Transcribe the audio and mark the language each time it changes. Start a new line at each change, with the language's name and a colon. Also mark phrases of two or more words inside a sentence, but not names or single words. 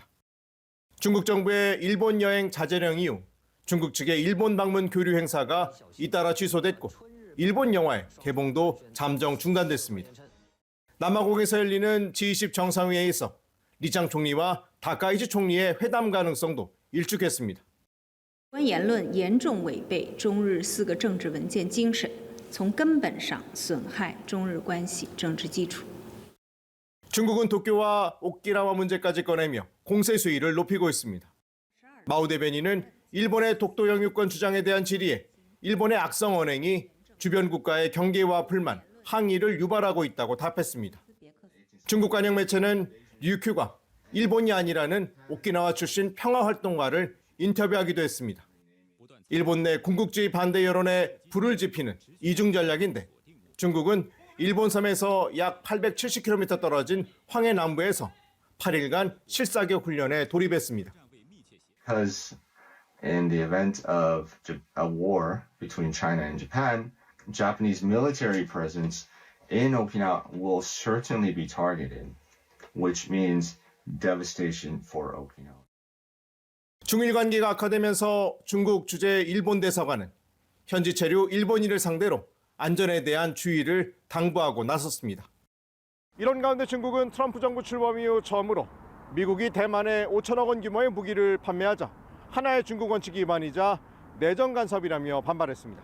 Korean: 중국 정부의 일본 여행 자제령 이후 중국 측의 일본 방문 교류 행사가 잇따라 취소됐고 일본 영화의 개봉도 잠정 중단됐습니다. 남아공에서 열리는 G20 정상회의에서 리창 총리와 다카이치 총리의 회담 가능성도 일축했습니다.
Chinese: 言论严重违背中日4个政治文件精神，从根本上损害中日关系政治基础。
Korean: 중국은 도쿄와 오키나와 문제까지 꺼내며 공세 수위를 높이고 있습니다. 마오 대변인은 일본의 독도 영유권 주장에 대한 질의에 일본의 악성 언행이 주변 국가의 경계와 불만, 항의를 유발하고 있다고 답했습니다. 중국 관영 매체는 류큐가 일본이 아니라는 오키나와 출신 평화활동가를 인터뷰하기도 했습니다. 일본 내 군국주의 반대 여론에 불을 지피는 이중 전략인데 중국은 일본 섬에서 약 870km 떨어진 황해 남부에서 8일간 실사격 훈련에 돌입했습니다.
English: Because in the event of a war between China and Japan, Japanese military presence in Okinawa will certainly be targeted, which means devastation for Okinawa.
Korean: 중일 관계가 악화되면서 중국 주재 일본 대사관은 현지 체류 일본인을 상대로 안전에 대한 주의를 당부하고 나섰습니다. 이런 가운데 중국은 트럼프 정부 출범 이후 처음으로 미국이 대만에 5천억 원 규모의 무기를 판매하자 하나의 중국 원칙이 위반이자 내정 간섭이라며 반발했습니다.